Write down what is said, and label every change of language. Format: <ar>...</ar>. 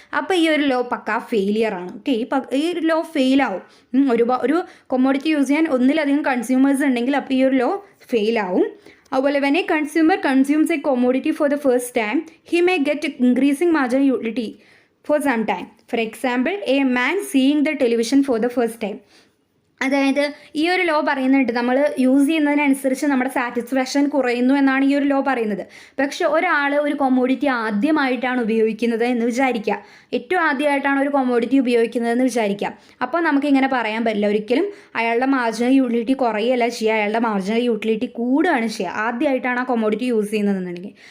<ml>അപ്പോൾ ഈ ഒരു ലോ പക്കാ ഫെയിലിയർ ആണ്. ഓക്കെ, ഈ ഒരു ലോ ഫെയിലാവും. ഒരു കൊമോഡിറ്റി യൂസ് ചെയ്യാൻ ഒന്നിലധികം കൺസ്യൂമേഴ്സ് ഉണ്ടെങ്കിൽ അപ്പോൾ ഈ ഒരു ലോ ഫെയിലാവും.</ml> <en>അതുപോലെ</en> <ml>when A consumer consumes A commodity for the first time he may get increasing marginal utility</ml> <en>for some time. For example, a man seeing the television for the first time.</en> <ml>അതായത് ഈ ഒരു law പറയുന്നുണ്ട് നമ്മൾ use ചെയ്യുന്നതിനനുസരിച്ച് നമ്മുടെ satisfaction കുറയുന്നു എന്നാണ് ഈ ഒരു ലോ പറയുന്നത്. പക്ഷെ ഒരാൾ ഒരു കൊമോഡിറ്റി ആദ്യമായിട്ടാണ് ഉപയോഗിക്കുന്നത് എന്ന് വിചാരിക്കുക, ഏറ്റവും ആദ്യമായിട്ടാണ് ഒരു കൊമോഡിറ്റി ഉപയോഗിക്കുന്നതെന്ന് വിചാരിക്കുക. അപ്പോൾ നമുക്കിങ്ങനെ പറയാൻ പറ്റില്ല, ഒരിക്കലും അയാളുടെ മാർജിനൽ യൂട്ടിലിറ്റി കുറയല്ല ചെയ്യുക, അയാളുടെ മാർജിനൽ യൂട്ടിലിറ്റി കൂടുകയാണ് ചെയ്യുക, ആദ്യമായിട്ടാണ് ആ കൊമോഡിറ്റി യൂസ് ചെയ്യുന്നതെന്നുണ്ടെങ്കിൽ.</ml>